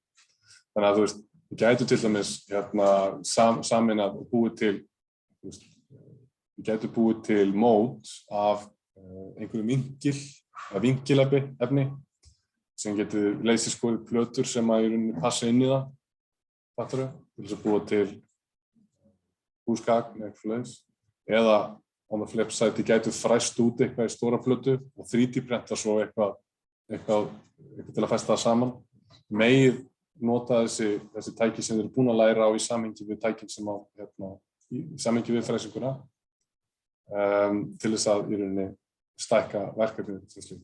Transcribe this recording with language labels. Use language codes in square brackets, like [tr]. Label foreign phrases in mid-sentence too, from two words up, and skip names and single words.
[is] Þannig að við gætu til dæmis sameinað og búið til mót af einhverju vinkilefni sem getur leysiskorið plötur sem að í rauninni passa inn í það, fattarðu, til þess að búa til húsgagn eða eitthvað leiðis. Eða á [en] the flip side, [is] þið gætu fræst út eitthvað í stóra plötu og 3D-prenta svo eitthvað til að festa það saman. Megið nota þessi tæki sem þið eru búin að læra á í samhengi við tækin sem í samhengi við fræsinguna til þess að í rauninni stækka verkefnið sem slíkt.